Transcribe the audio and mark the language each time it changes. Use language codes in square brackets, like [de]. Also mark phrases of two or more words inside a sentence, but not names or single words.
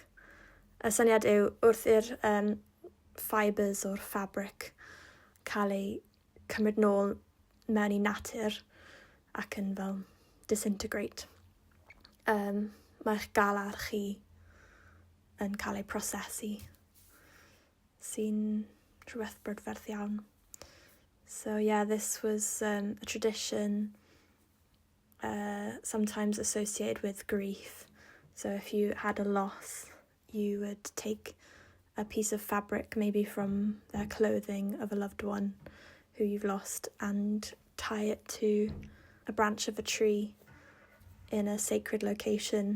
[cy] Y syniad yw wrth i'r fibres o'r fabric cael ei cymryd nôl mewn I natur ac yn fel disintegrate. Mae'ch galar chi yn cael ei prosesu sy'n rhywbeth brydferth iawn. [en] So yeah, this was a tradition sometimes associated with grief. So if you had a loss, you would take a piece of fabric, maybe from their clothing of a loved one who you've lost, and tie it to a branch of a tree in a sacred location.